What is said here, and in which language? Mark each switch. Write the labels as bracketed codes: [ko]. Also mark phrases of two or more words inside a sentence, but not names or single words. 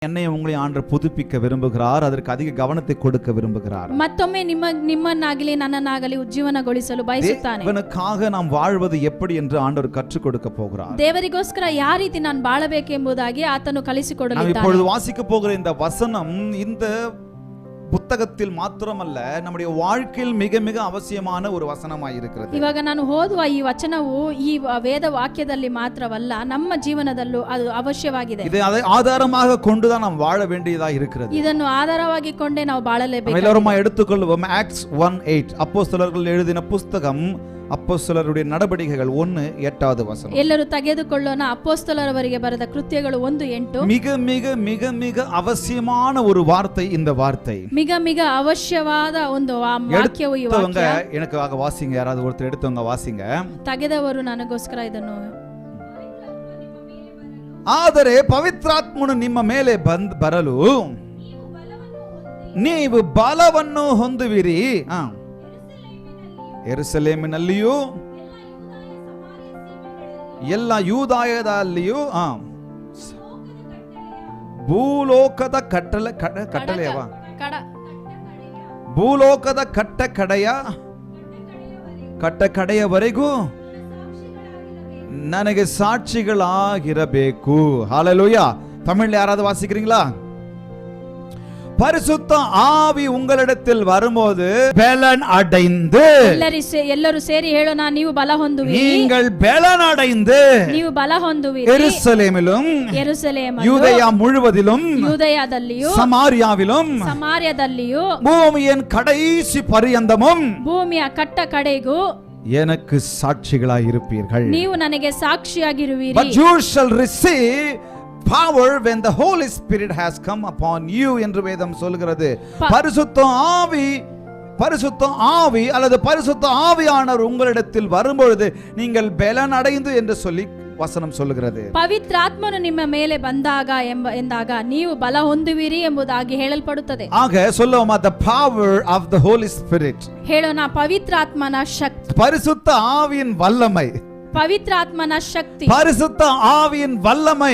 [ta] என்னை உங்களை ஆண்டவர் புதுப்பிக்க விரும்புகிறார். அதற்கு அதிக கவனத்தை கொடுக்க விரும்புகிறார். [kn] ಮತ್ತೊಮ್ಮೆ ನಿಮ್ಮನ್ನಾಗಲಿ ನನ್ನನ್ನಾಗಲಿ ಉಜ್ಜೀವನಗೊಳಿಸಲು ಬಯಸುತ್ತಾನೆ. [ta] தேவனுக்காக நாம் வாழ்வது எப்படி என்று ಆண்டவர் கற்றுக் கொடுக்க போகிறார். [kn] ದೇವರಿಗೋಸ್ಕರ ಯಾವ ರೀತಿ ನಾನು ಬಾಳಬೇಕೆಂಬುದಾಗಿ ಆತನು ಕಲಿಸಿಕೊಡಲಿದ್ದಾನೆ. [ta] ನಾವು இப்பொழுது வாசிக்க போகிற இந்த வசனம் இந்த புத்தகத்தில் மாத்திரமல்ல நம்முடைய வாழ்க்கையில் மிக மிக அவசியமான ஒரு வசனமாய் இருக்கிறது. [kn] ಇವಾಗ ನಾನು ಓದುವ ಈ ವಚನವು ಈ ವೇದ ವಾಕ್ಯದಲ್ಲಿ ಮಾತ್ರವಲ್ಲ, ನಮ್ಮ ಜೀವನದಲ್ಲೂ ಅದು ಅವಶ್ಯವಾಗಿದೆ. [ta] இதை ஆதாரமாக கொண்டுதான் நாம் வாழ வேண்டியதா இருக்கிறது. ಇದನ್ನು ಆಧಾರವಾಗಿ ಕೊಂಡೇ ನಾವು ಬಾಳಲೇಬೇಕು. எல்லாரும் எடுத்துக்கொள்வோம். ஆக்ட்ஸ் 1:8 அப்போஸ்தலர்கள் எழுதின புத்தகம் அப்போஸ்தலருடைய நடபடிகைகள் 1:8 [kn] ಎಲ್ಲರೂ ತೆಗೆದುಕೊಳ್ಳೋಣ. ಅಪೊಸ್ತಲರವರಿಗೆ ಬರೆದ ಕೃತ್ಯಗಳು 1:8. [ta] மிக மிக மிக மிக அவசியமான ஒரு வார்த்தை இந்த வார்த்தை. மிக மிக [kn] ಅವಶ್ಯವಾದ ಒಂದು ವಾಕ್ಯವು ಈ ವಾಕ್ಯ. [ta] எனக்காக வாசிங்க, யாராவது ஒருத்தர் எடுத்தவங்க வாசிங்க. [kn] ತೆಗೆದವರು ನನಗೋಸ್ಕರ ಇದನ್ನು. ಆದರೆ ಪವಿತ್ರಾತ್ಮನು ನಿಮ್ಮ ಮೇಲೆ ಬರಲು ನೀವು ಬಲವನ್ನು ಹೊಂದುವಿರಿ. ಯೆರೂಸಲೇಮಿನಲ್ಲಿಯೂ ಎಲ್ಲ ಯೂದಾಯದಲ್ಲಿಯೂ ಭೂಲೋಕದ ಭೂಲೋಕದ ಕಟ್ಟಕಡೆಯವರೆಗೂ ನನಗೆ ಸಾಕ್ಷಿಗಳಾಗಿರಬೇಕು. [ta] ஹல்லேலூயா. தமிழ்ல யாராவது வாசிக்கிறீங்களா? பரிசுத்த ஆவி உங்களிடத்தில் வரும்போது பலன் அடைந்து, [kn] ಎಲ್ಲರೂ ಸೇರಿ ಹೇಳೋಣ, ನೀವು ಬಲ ಹೊಂದುವಿರಿ. [ta] நீங்கள் பலன் அடைந்து [kn] ನೀವು ಬಲ ಹೊಂದುವಿರಿ. [ta] ಯೆರೂಸಲೇಮಿலும் யூதேயா முழுவதிலும் [kn] ಯೂದಯದಲ್ಲಿಯೂ [ta] சமாரியாவிலும் பூமியின் கடைசி பரியந்தமும் [kn] ಭೂಮಿಯ ಕಟ್ಟ ಕಡೆಗೂ [ta] எனக்கு சாட்சிகளாய் இருப்பீர்கள். [kn] ನೀವು ನನಗೆ ಸಾಕ್ಷಿಯಾಗಿರುವಿರಿ. [en] But you shall receive power when the Holy Spirit has come upon you [ta] என்று வேதம் சொல்கிறது. பரிசுத்த ஆவி அல்லது பரிசுத்த ஆவியானவர் உங்களிடத்தில் வரும்பொழுது நீங்கள் பலன் அடைந்து என்று சொல்லி வசனம் சொல்லுகிறது. [kn] ಪವಿತ್ರಾತ್ಮನು ನಿಮ್ಮ ಮೇಲೆ ಬಂದಾಗ ಎಂದಾಗ ನೀವು ಬಲ ಹೊಂದುವಿರಿ ಎಂಬುದಾಗಿ ಹೇಳಲ್ಪಡುತ್ತದೆ. [ta] ಆಗ சொல்லுவோமா, [en] the power of the Holy Spirit. [kn] ಹೇಳೋಣ, ಪವಿತ್ರಾತ್ಮನ ಶಕ್ತಿ, [ta] பரிசுத்த ஆவியின் வல்லமை, [kn] ಪವಿತ್ರಾತ್ಮನ ಶಕ್ತಿ, [ta] பரிசுத்த ஆவியின் வல்லமை,